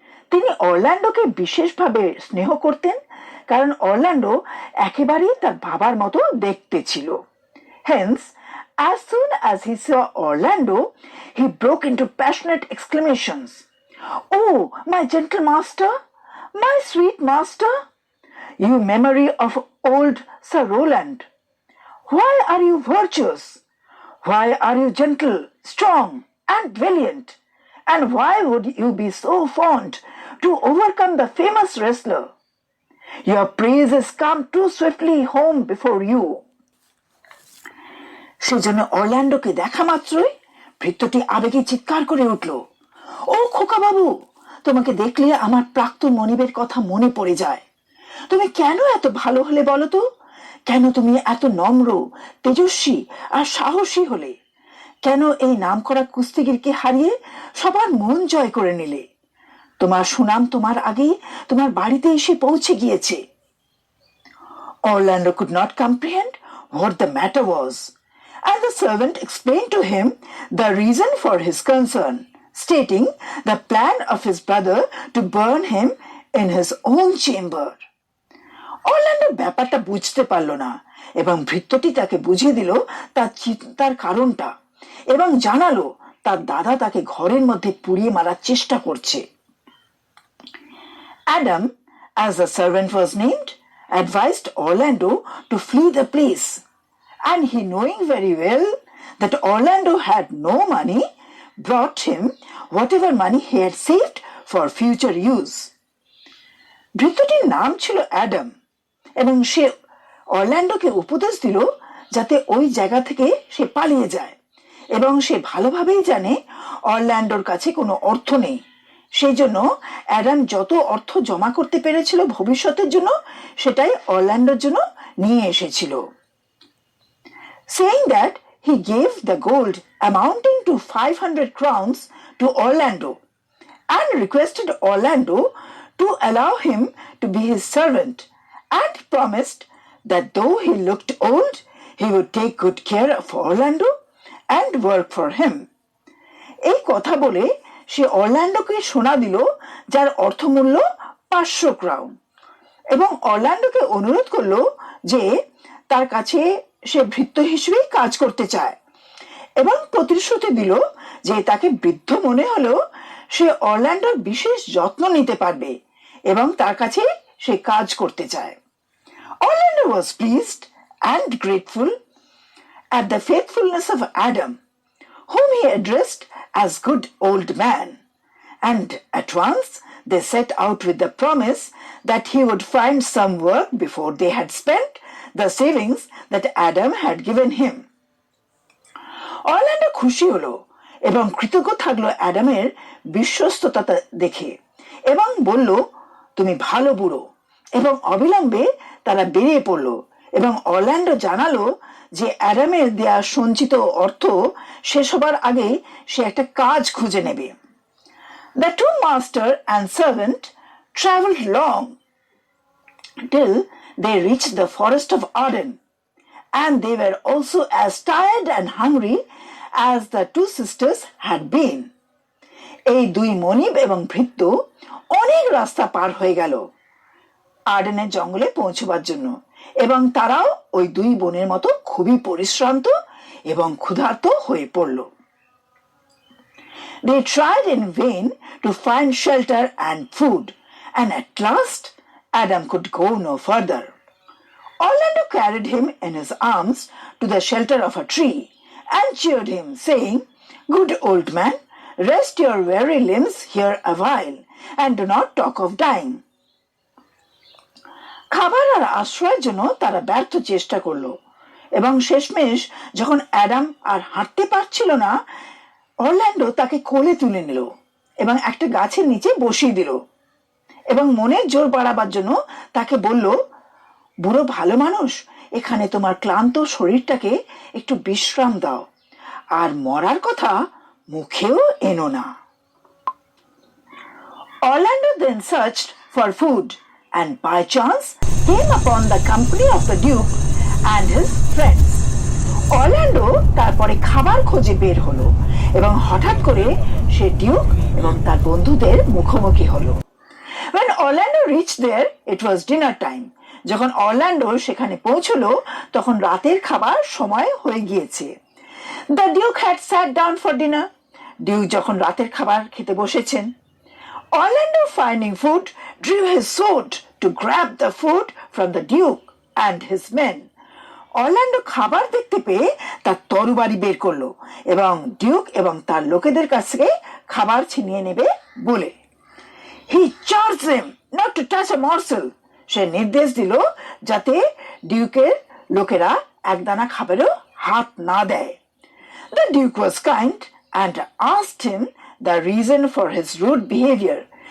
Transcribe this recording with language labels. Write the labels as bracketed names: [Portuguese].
[Bangla] তিনি অরল্যান্ডোকে বিশেষভাবে স্নেহ করতেন কারণ অরল্যান্ডো একেবারেই তার বাবার মতো দেখতে ছিল। [English] Hence, as soon as he saw Orlando, he broke into passionate exclamations. "Oh, my gentle master! My sweet master! You memory of old Sir Roland! Why are you virtuous? Why are you gentle, strong, and valiant? And why would you be so fond to overcome the famous wrestler? Your praises come too swiftly home before you." [Bangla] সেজন্য অরল্যান্ডোকে দেখা মাত্রই ভৃত্যটি আবেগে চিৎকার করে উঠল, "ও খোকা বাবু, তোমাকে দেখলে আমার প্রাক্তন মনিবের কথা মনে পড়ে যায়। তুমি কেন এত ভালো হলে বলো তো? কেন তুমি এত নম্র, তেজস্বী আর সাহসী হলে? কেন এই নামকরা কুস্তিগিরকে হারিয়ে সবার মন জয় করে নিলে? তোমার সুনাম তোমার আগেই তোমার বাড়িতে এসে পৌঁছে গিয়েছে। [English] Orlando could not comprehend what the matter was, and the servant explained to him the reason for his concern, stating the plan of his brother to burn him in his own chamber. [Bangla] Orlando ব্যাপারটা বুঝতে পারল না এবং ভৃত্যটি তাকে বুঝিয়ে দিল তার চিন্তার কারণটা এবং জানালো তার দাদা তাকে ঘরের মধ্যে পুড়িয়ে মারার চেষ্টা করছে। [English] Adam, as the servant was named, advised Orlando to flee the place, and he, knowing very well that Orlando had no money, brought him whatever money he had saved for future use. [Bangla] ভৃত্যটির নাম ছিল Adam এবং সে অরল্যান্ডোকে উপদেশ দিল যাতে ওই জায়গা থেকে সে পালিয়ে যায় এবং সে ভালোভাবেই জানে অরল্যান্ডোর কাছে কোনো অর্থ নেই, সেই জন্য অ্যাডাম যত অর্থ জমা করতে পেরেছিল ভবিষ্যতের জন্য সেটাই অরল্যান্ডোর জন্য নিয়ে এসেছিল। [English] Saying that, he gave the gold amounting to 500 crowns to Orlando and requested Orlando to allow him to be his servant, and promised that though he looked old, he would take good care of Orlando and work for him. [Bangla] এই কথা বলে সে অরল্যান্ডোকে সোনা দিল যার অর্থমূল্য 500 crown এবং অরল্যান্ডোকে অনুরোধ করলো যে তার কাছে সে ভৃত্য হিসেবেই কাজ করতে চায় এবং প্রতিশ্রুতি দিল যে তাকে বৃদ্ধ মনে হলো সে অরল্যান্ডোর বিশেষ যত্ন নিতে পারবে এবং তার কাছে সে কাজ করতে চায়। [English] Orlando was pleased and grateful at the faithfulness of Adam, whom he addressed as good old man, and at once they set out with the promise that he would find some work before they had spent the savings that Adam had given him. [Bangla] Orlando খুশি হলো এবং কৃতজ্ঞ থাকলো অ্যাডামের বিশ্বস্ততা দেখে এবং বলল, তুমি ভালো বুড়ো, এবং অবিলম্বে তারা বেরিয়ে পড়ল এবং অরল্যান্ডো জানালো যে অ্যাডামের দেয়া সঞ্চিত অর্থ শেষ হবার আগেই সে একটা কাজ খুঁজে নেবে। [English] The two master and servant traveled long till they reached the forest of Arden, and they were also as tired and hungry as the two sisters had been. [Bangla] এই দুই মনিব এবং ভৃত্য অনেক রাস্তা পার হয়ে গেল আর্ডেনের জঙ্গলে পৌঁছবার জন্য এবং তারাও ওই দুই বোনের মতো খুবই পরিশ্রান্ত এবং ক্ষুধার্ত হয়ে পড়ল। [English] They tried in vain to find shelter and food, and at last Adam could go no further. Orlando carried him in his arms to the shelter of a tree and cheered him, saying, "Good old man, rest your weary limbs here a while, and do not talk of dying." [Bangla] খাবার আর আশ্রয়ের জন্য তারা ব্যর্থ চেষ্টা করলো এবং শেষমেশ যখন অ্যাডাম আর হাঁটতে পারছিল না, অরল্যান্ডো তাকে কোলে তুলে নিল এবং একটা গাছের নিচে বসিয়ে দিল এবং মনের জোর বাড়াবার জন্য তাকে বলল, বুড়ো ভালো মানুষ, এখানে তোমার ক্লান্ত শরীরটাকে একটু বিশ্রাম দাও আর মরার কথা মুখেও এনো না। [English] Orlando then searched for food and by chance came upon the company of the Duke and his friends. [Bangla] Orlando তারপরে খাবার খোঁজে বের হলো এবং হঠাৎ করে সে ডিউক এবং তার বন্ধুদের মুখোমুখি হলো। [English] When Orlando reached there, it was dinner time. [Bangla] যখন অরল্যান্ডো সেখানে পৌঁছলো তখন রাতের খাবার সময় হয়ে গিয়েছে। [English] The Duke had sat down for dinner. [Bangla] Duke যখন রাতের খাবার খেতে বসেছেন, [English] Orlando, finding food, drew his sword to grab the food from the Duke and his men. [Bangla] Orlando খাবার দেখতে পেয়ে তার তরবারি বের করলো এবং ডিউক এবং তার লোকেদের কাছ থেকে খাবার ছিনিয়ে নেবে বলে। [English] He charged them not to touch a morsel. [Bangla] সে নির্দেশ দিল যাতে ডিউকের লোকেরা একদানা খাবারও হাত না দেয়। [English] The Duke was kind and asked him the reason for his rude behavior.